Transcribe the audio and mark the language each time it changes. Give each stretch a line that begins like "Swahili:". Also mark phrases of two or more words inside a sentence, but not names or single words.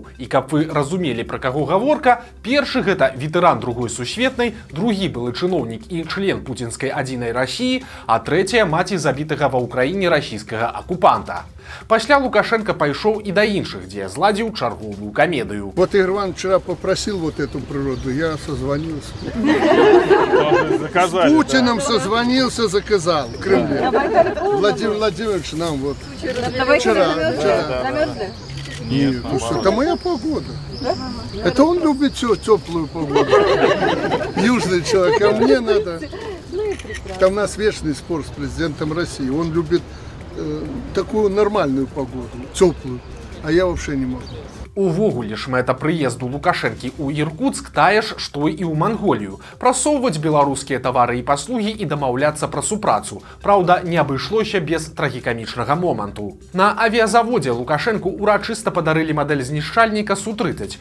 Belarusian: І каб вы разумелі, пра каго гаворка, першы гэта ветэран другой сусветнай, другі былы чыноўнік і член пуцінскай адзінай Расіі, а трэцяя маці забітага ва ўкраіне расійскага акупанта. Пасля Лукашенко пайшоў і да іншых, дзе зладзіў чарговую камедыю.
Russian: Вот Ирван вчера попросил вот эту природу, я созвонился. С Путиным созвонился, заказал в Кремле. Владимир Владимирович нам вот вчера. Нет, это моя погода. Это он любит теплую погоду. Южный человек, а мне надо. Там у нас вечный спор с президентом России. Он любит такую нормальную погоду, теплую, а я вообще не могу.
Belarusian: Увогуле ж мэта прыезду Лукашэнкі ў Іркуцк тая ж, што і ў Манголію. Прасоўваць беларускія тавары і паслугі і дамаўляцца пра супрацу. Праўда, не абышлося без трагікамічнага моманту. На авіязаводзе Лукашэнку урачыста падарылі мадэль знішчальніка Су-30.